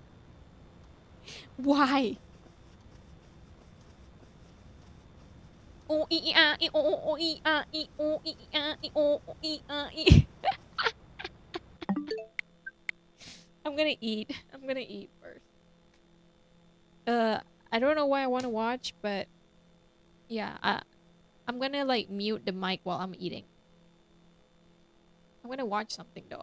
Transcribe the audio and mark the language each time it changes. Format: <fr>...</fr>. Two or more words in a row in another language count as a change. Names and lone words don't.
<en>Why? Oh o e a e o o e a e o e a e o e a e. I'm gonna eat. I'm gonna eat first. I don't know why I want to watch, but yeah, I'm gonna like mute the mic while I'm eating. I'm gonna watch something though.</en>